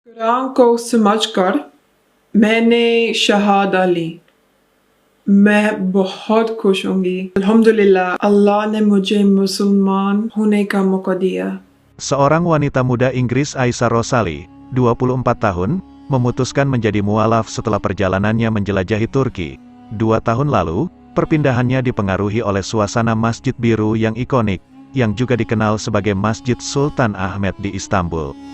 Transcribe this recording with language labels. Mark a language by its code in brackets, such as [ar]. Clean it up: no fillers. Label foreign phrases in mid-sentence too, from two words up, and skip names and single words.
[hi] कुरान को समझकर मैंने शहादा ली। मैं बहुत खुश होंगी। अल्हम्दुलिल्लाह, अल्लाह ने मुझे मुसलमान होने का मौका दिया। [id] Seorang wanita muda Inggris Aisyah Rosali, 24 tahun, memutuskan menjadi mualaf setelah perjalanannya menjelajahi Turki. 2 tahun lalu, perpindahannya dipengaruhi oleh suasana Masjid Biru yang ikonik, yang juga dikenal sebagai Masjid Sultan Ahmed di Istanbul.